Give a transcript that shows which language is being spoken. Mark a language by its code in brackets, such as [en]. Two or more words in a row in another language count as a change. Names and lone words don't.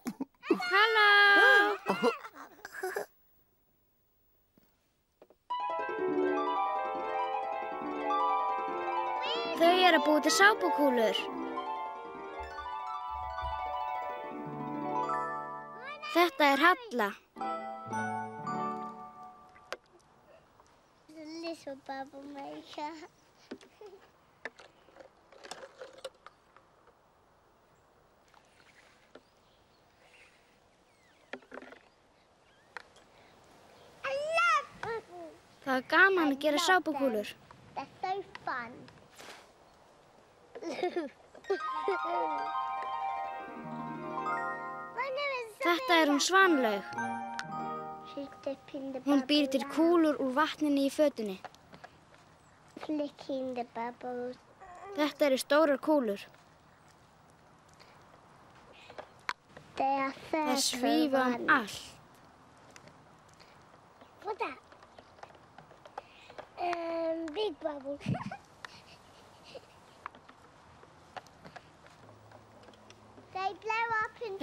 [is] Þau eru að búa til sápukúlur. Þetta er Halla. [en] Little bubble maker. I love bubbles. [is] Það er gaman að gera sápukúlur. [en] They're so fun. [is] Þetta er hún Svanlaug. [en] She's dipping the [is] Hún býr til [en] bubbles [is] kúlur úr vatninu í fötunni. [en] out, flicking the bubbles. [is] Þetta eru stórar kúlur. [en] They are [is] Þær [en] circle [is] svífa [en] ones. [is] allt. [en] What's that? Big bubble. They blow up into